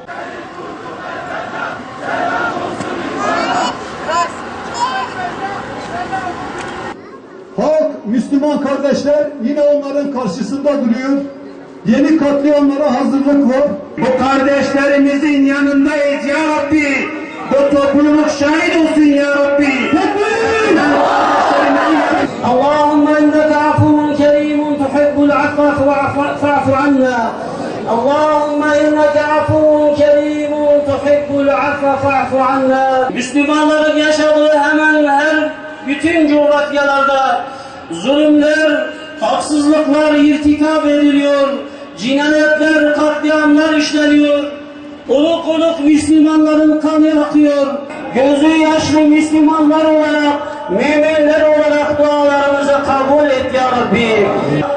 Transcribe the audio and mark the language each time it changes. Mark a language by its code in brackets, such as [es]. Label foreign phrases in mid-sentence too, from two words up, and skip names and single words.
[tr] Halk, Müslüman kardeşler yine onların karşısında duruyor. Yeni katliamlara hazırlık var. Bu kardeşlerimizin yanındayız [ar] يا ربي. [tr] Bu topluluk şahit olsun [ar] يا ربي. اللهم إنك عفو كريم تحب العفو فاعف عنا اللهم إنك عفو كريم تحب العفو فاعف عنا. [tr] Müslümanların yaşadığı hemen her bütün coğrafyalarda zulümler, haksızlıklar irtikap ediliyor, cinayetler, katliamlar işleniyor. Oluk oluk Müslümanların kanı akıyor. Gözü yaşlı Müslümanlar olarak, müminler olarak dualarımızı kabul et [ar] يا ربي.